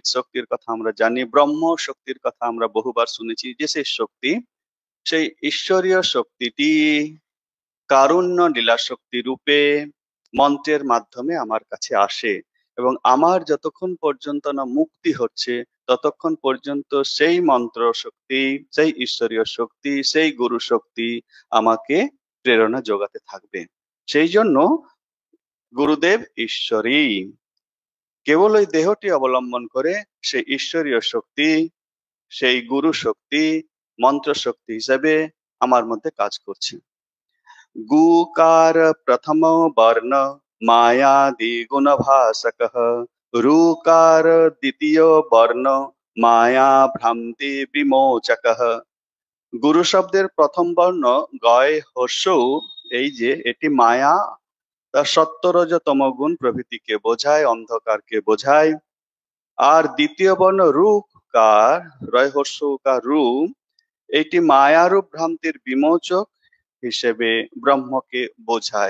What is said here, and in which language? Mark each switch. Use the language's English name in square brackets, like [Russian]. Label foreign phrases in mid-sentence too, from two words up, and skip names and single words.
[Bangla] শক্তির কথা আমরা জানি, ব্রহ্ম শক্তির কথা আমরা বহুবার শুনেছি, যে সেই শক্তি, সেই ঈশ্বরীয় শক্তিটি কারুণ্য লীলা শক্তি রূপে মন্ত্রের মাধ্যমে আমার কাছে আসে এবং আমার যতক্ষণ পর্যন্ত না মুক্তি হচ্ছে ততক্ষণ পর্যন্ত সেই মন্ত্র শক্তি, সেই ঈশ্বরীয় শক্তি, সেই গুরু শক্তি আমাকে প্রেরণা যোগাতে থাকবে। সেই জন্য গুরুদেব ঈশ্বরী, কেবল ওই দেহটি অবলম্বন করে সেই ঈশ্বরীয় শক্তি, সেই গুরু শক্তি মন্ত্র শক্তি হিসেবে আমার মধ্যে কাজ করছে। [Sanskrit] गुकार प्रथम वर्ण मायादि गुणभासकः, ऋकार द्वितीय वर्ण माया भ्रांति विमोचकः। [Bangla] গুরু শব্দের প্রথম বর্ণ গয় হস্যৌ, এই যে এটি মায়া তার সত্য রজ তমগুণ প্রভৃতিকে বোঝায়, অন্ধকারকে বোঝায়। আর দ্বিতীয় বর্ণ রূপকার, রয় হস্যকার রূপ, এটি মায়ারূপ ভ্রান্তির বিমোচক হিসেবে ব্রহ্মকে বোঝায়।